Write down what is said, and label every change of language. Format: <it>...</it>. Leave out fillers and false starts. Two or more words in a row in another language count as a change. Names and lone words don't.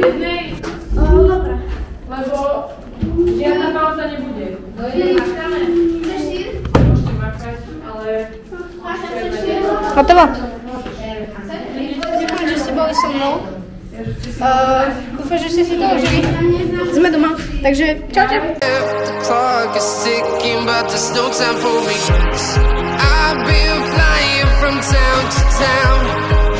<sk>Lebo žiadna pauza nebude. Hotovo. Ďakujem, že ste boli so mnou. Dúfam, že ste si to užili. Sme doma, takže čaute.</sk> <en>The clock is ticking, but there's no time for me. I've been flying from town to town.</en>